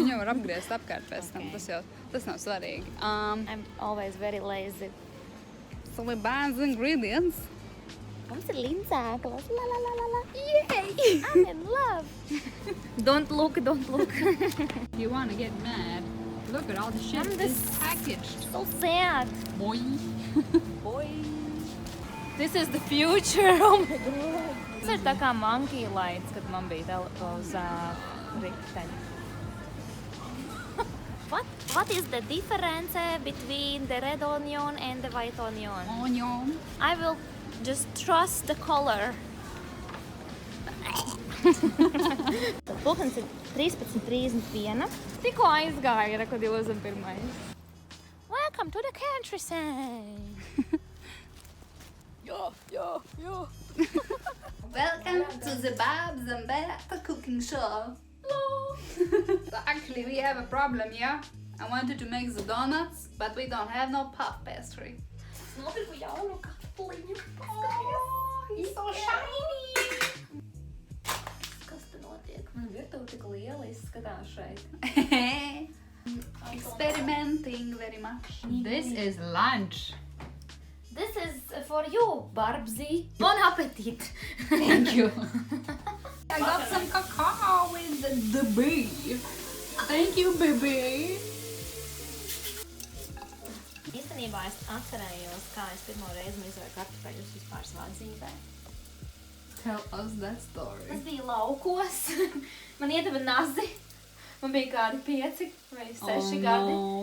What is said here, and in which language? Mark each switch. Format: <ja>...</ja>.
<lv>Viņu var apgriezt apkārt pēc tam, tas nav svarīgi.</lv> <en>I'm always very lazy. So we buy the ingredients.</en> <lv>Mums ir līdzēklas. La la la la la.</lv> <en>Yay! I'm in love. Don't look, don't look. You wanna get mad? Look at all the shit is packaged. So sad. Boy. Boy. This is the future. Oh my god.</en> <lv>Tas ir tā kā</lv> <en>monkey lights,</en> <lv>kad man bija uz riteņa.</lv> <en>What is the difference between the red onion and the white onion? Onion. I will just trust the color.</en> <lv>Pulkstenis ir 13:31. Tikko aizgāja, kad 21.</lv> <en>Welcome to the countryside. Yo. Welcome to the Babs and Beāte cooking show. So actually we have a problem, yeah? I wanted to make the donuts, but we don't have no puff pastry.</en> <lv>Nopirku jaunu katliņu.</lv> <en>Oh, he's so shiny!</en> <lv>Kas te notiek? Man virtuve tik liela izskatās šeit.</lv> <en>Experimenting very much. This is lunch. This is for you, Barbsy. Bon appetit. Thank you. I got some cacao with the beef. Thank you, baby.</en> <lv>Īstenībā es atcerējos, kā es pirmo reizi mizoju kartupeļus vispār savā dzīvē.</lv> <en>Tell us that story.</en> <lv>Tas bija laukos. Man iedeva nazi. Man bija kādi 5 vai 6 gadi.</lv>